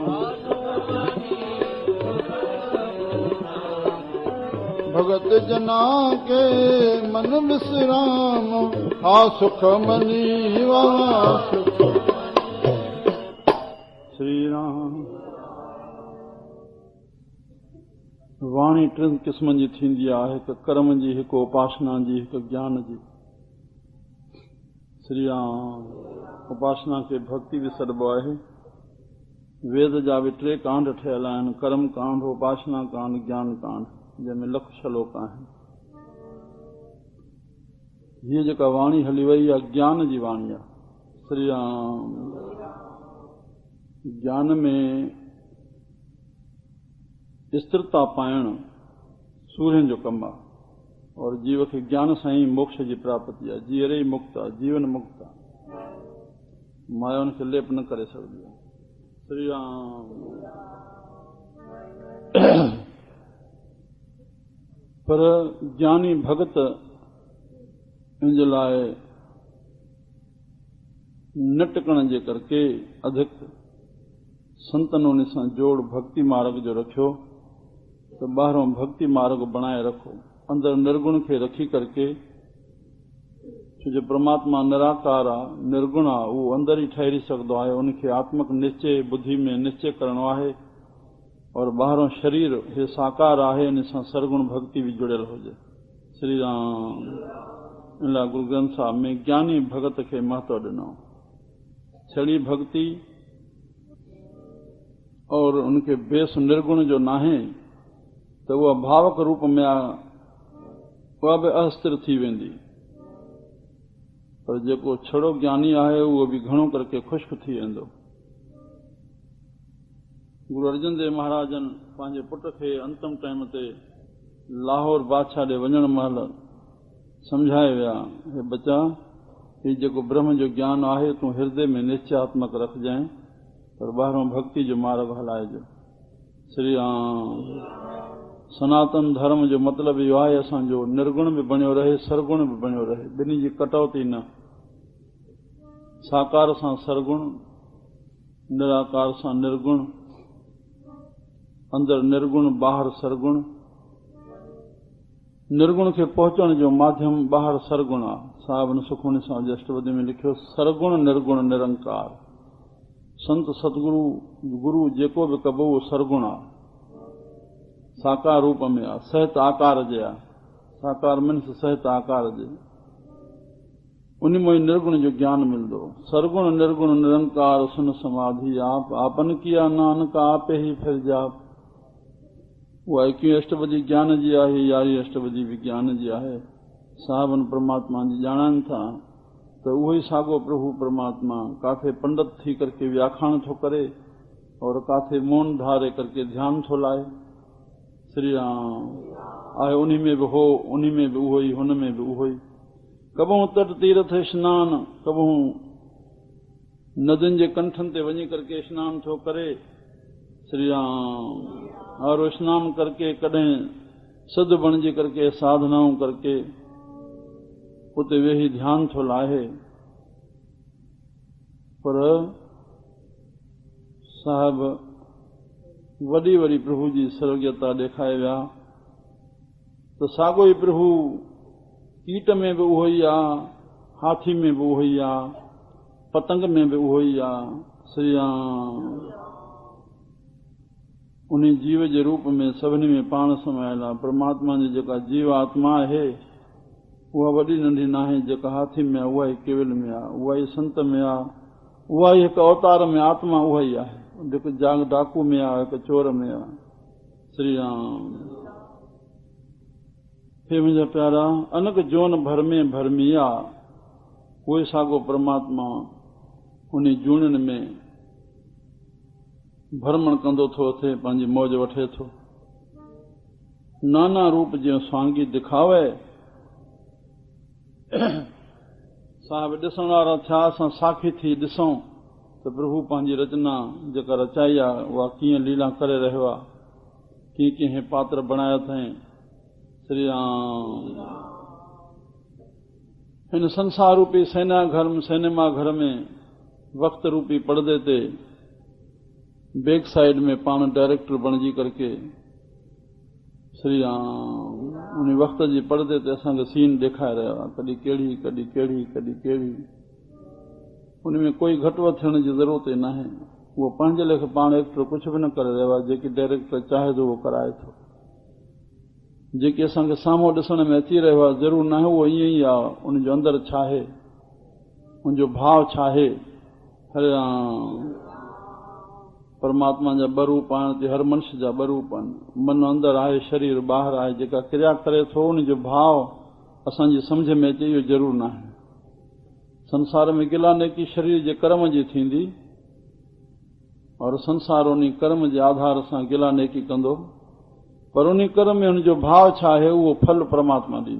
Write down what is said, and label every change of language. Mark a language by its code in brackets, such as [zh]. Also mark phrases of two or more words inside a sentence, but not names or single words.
[pa] ਭਗਤ ਜਨਾ ਕੇ ਮਨ ਵਿਸ਼ਰਾਮ। ਆ ਸੁਖਮਨੀ ਵਾਸ। [sd] श्री राम। वाणी टिनि क़िस्मनि जी थींदी आहे, हिकु कर्म जी, हिकु उपासना जी, हिकु ज्ञान जी। श्री राम। उपासना खे भक्ति बि सॾिबो आहे। वेद जा बि 3 कांड ठहियल आहिनि, कर्म कांड, उपासना कांड, ज्ञान कांड, जंहिंमें लख श्लोक आहिनि। हीअ जेका वाणी हली वई आहे ज्ञान जी वाणी आहे। श्री राम। ज्ञान में स्थिरता पाइण सूर्यनि जो कमु आहे और जीव खे ज्ञान सां ई मोक्ष जी प्राप्ति आहे। जीअरे ई मुक्त आहे, जीवन मुक्त आहे। माया उनखे लेप न करे सघंदी आहे। श्री राम। पर ज्ञानी भगत इन जे लाइ न टिकण जे करके अधिक संतनि उन सां जोड़ भक्ति मार्ग जो रखियो त ॿाहिरों भक्ति मार्ग बणाए रखो, अंदरि निर्गुण खे रखी करके। छो जो परमात्मा निराकार आहे, निर्गुण आहे, उहो अंदरि ई ठहरी सघंदो आहे। उनखे आत्मक निश्चय बुद्धि में निश्चय करणो आहे और ॿाहिरों शरीर हे साकार आहे, इन सां सरगुण भक्ति बि जुड़ियल हुजे। श्री राम। इन लाइ गुरु ग्रंथ साहिब में ज्ञानी भगत खे महत्व ॾिनो। छड़ी भक्ति और उनखे बेस निर्गुण जो नाहे त उहा भावक रूप में आहे, उहा बि अस्थिर थी वेंदी। पर जेको छड़ो ज्ञानी आहे उहो बि घणो करके ख़ुश्क थी वेंदो। गुरु अर्जन देव महाराजन पंहिंजे पुट खे अंतिम टाइम ते लाहौर बादशाह ॾे वञण महिल सम्झाए विया, हे बच्चा, हीउ जेको ब्रह्म जो ज्ञान आहे तूं हृदय में निश्चयात्मक रखजांइ, पर ॿाहिरों भक्ति जो मार्ग हलाइजो। श्री राम। सनातन धर्म जो मतिलबु इहो आहे असांजो निर्गुण बि बणियो रहे, सरगुण बि बणियो रहे, ॿिन्ही जी कटौती न। साकार सां सरगुण, निराकार सां निर्गुण, अंदरि निर्गुण, ॿाहिरि सरगुण। निर्गुण खे पहुचण जो माध्यम ॿाहिरि सरगुण आहे। साहिब ने सुखमनी सां जी अष्टपदी में लिखियो, [pa] ਸਰਗੁਣ ਨਿਰਗੁਣ ਨਿਰੰਕਾਰ। [sd] संत सतगुरु गुरु जेको बि कबो उहो सरगुण आहे, साकार रूप में आहे, सहत आकार जे आहे। साकार मीन्स सहत आकार जे, उन में निर्गुण जो ज्ञान मिलंदो। [pa] ਸਰਗੁਣ ਨਿਰਗੁਣ ਨਿਰੰਕਾਰ ਸੁੰਨ ਸਮਾਧਿ ਆਪ, ਆਪਨ ਕੀਆ ਨਾਨਕ ਆਪੇ ਹੀ ਫਿਰ ਜਾਪ। [sd] उहा 21 अष्टपदी ज्ञान जी आहे, 11 अष्टपदी विज्ञान जी आहे। साहिबन परमात्मा जी ॼाणनि था त उहो ई साॻो प्रभु परमात्मा काथे पंडित थी करके व्याखाण थो करे और काथे मौन धारे करके ध्यान थो लाए। श्री राम। आहे उन्ही में बि हो, उन्ही में बि उहो ई, हुन में बि उहो ई। [pa] ਕਬਹੂ ਤਟ ਤੀਰਥ ਸਨਾਨ, [sd] कबहू नदियुनि जे कंठनि ते वञी करके स्नान थो करे। श्री राम। और स्नान करके कॾहिं सिद्ध बणिजी करके साधनाऊं करके उते वेही ध्यान थो लाहे, पर साहिब वॾी वॾी प्रभु जी सर्वज्ञता ॾेखारे विया त साॻियो ई प्रभु कीट में बि उहो ई आहे, हाथी में बि उहो ई आहे, पतंग में बि उहो ई आहे। श्री राम। उन जीव जे रूप में सभिनी में पाण समायल आहे। परमात्मा जी जेका जीव आत्मा आहे उहा वॾी नंढी न आहे, जेका हाथी में आहे उहा ई केवल में आहे, उहा ई संत में आहे, उहा ई हिकु अवतार में आत्मा उहा ई आहे, हिकु जाग डाकू में आहे, हिकु चोर में आहे। श्री राम। हे मुंहिंजा प्यारा, अनक जोन भर में भरमी आहे, उहे साॻियो परमात्मा उन जूणनि में भरमण कंदो थो थिए, पंहिंजी मौज वठे थो। [pa] ਨਾਨਾ ਰੂਪ ਜਿਉ ਸ੍ਵਾਂਗੀ ਦਿਖਾਵੈ, [sd] साहिब ॾिसण वारा थिया असां साखी थी ॾिसूं त प्रभु पंहिंजी रचना जेका रचाई आहे उहा कीअं लीला करे रहियो आहे, कीअं कीअं पात्र बणाया अथई। श्री राम। हिन संसार रूपी सिनेमा घर में वक्त रूपी पर्दे ते [en] back side [sd] में पाण डायरेक्टर बणिजी करके श्री राम उन वक्त जे पर्दे ते असांखे सीन ॾेखारे रहियो आहे, कॾहिं कहिड़ी कॾहिं कहिड़ी कॾहिं कहिड़ी। उन में कोई घटि वधि थियण जी ज़रूरत ई न आहे। उहो पंहिंजे लेखे पाण एक्टर कुझु बि न करे रहियो आहे, जेकी डायरेक्टर चाहे थो उहो कराए थो। जेकी असांखे साम्हूं ॾिसण में अची रहियो आहे ज़रूरु न आहे उहो ईअं ई आहे, उनजो अंदरि छा आहे, उनजो भाव छा आहे। हरे राम। परमात्मा जा ॿ रूप आहिनि, हर मनुष्य जा ॿ रूप आहिनि, मन अंदरि आहे, शरीर ॿाहिरि आहे। जेका क्रिया करे थो उनजो भाव असांजी सम्झ में अचे इहो ज़रूरु न आहे। संसार में गिला नेकी शरीर जे कर्म जी थींदी, और संसार उन कर्म जे आधार सां गिला नेकी कंदो, पर उन कर्म में हुनजो भाव छा आहे उहो फल परमात्मा ॾींदो।